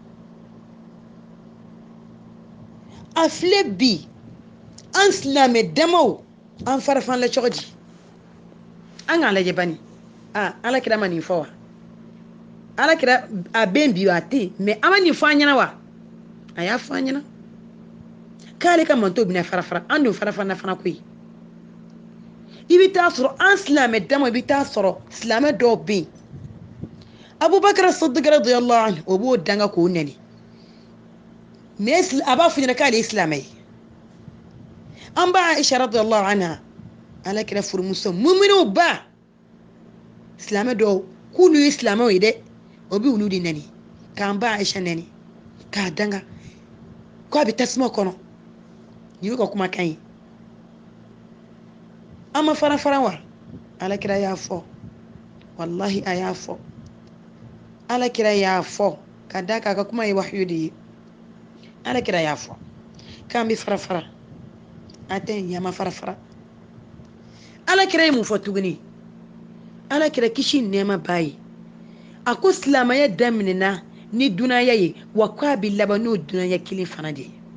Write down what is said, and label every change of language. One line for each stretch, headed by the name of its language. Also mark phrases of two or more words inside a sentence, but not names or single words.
Bambara: a filɛ bi an silamɛ damaw an farafan la cogo di an k'a lajɛ bani ala kira ma nin fɔ wa ala kira a bɛn bi a tɛ yen mais an ma nin fɔ an ɲɛna wa a y'a fɔ an ɲɛna k'ale ka manto bɛna farafara an dun farafana fana koyi i bɛ taa sɔrɔ an silamɛ dama i bɛ taa sɔrɔ silamɛ dɔw bɛ yen abubakar sadiq
Arabic: رضي الله عنه
Bambara: o b'o danga k'o nɛni mais a b'a fɔ ɲɛna k'ale ye silamɛ ye an ba aisha
Arabic: رضي الله عنها
Bambara: ala kira furumuso muminun ba silamɛ dɔw k'olu ye silamɛw ye dɛ o bɛ olu de nɛni k'an ba aisha nɛni k'a danga k'a bɛ tasuma kɔnɔ nin y'u ka kumakan ye an ma fara fara wa ala kira y'a fɔ wallahi a y'a fɔ ala kira y'a fɔ ka da k'a ka kuma ye wahyu de ye ala kira y'a fɔ k'an bɛ fara fara a tɛ yen yama fara fara ala kira ye mun fɔ tuguni ala kira kisi nɛɛma b'a ye a ko silamɛya daminɛna ni dunanya ye wa k'a bɛ laban n'o dunanya kelen fana de ye